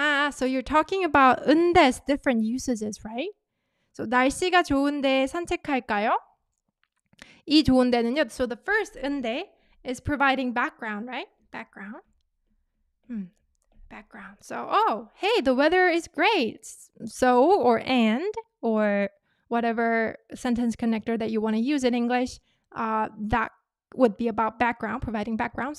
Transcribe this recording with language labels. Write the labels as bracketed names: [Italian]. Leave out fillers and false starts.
[English] So you're talking about 은데's different usages, right? [Korean] So 날씨가 좋은데 산책할까요? 이 좋은데는요. [English] So the first 은데 is providing background, right? Background. So, hey, the weather is great. So, or and, or whatever sentence connector that you want to use in English, that would be about background, providing background.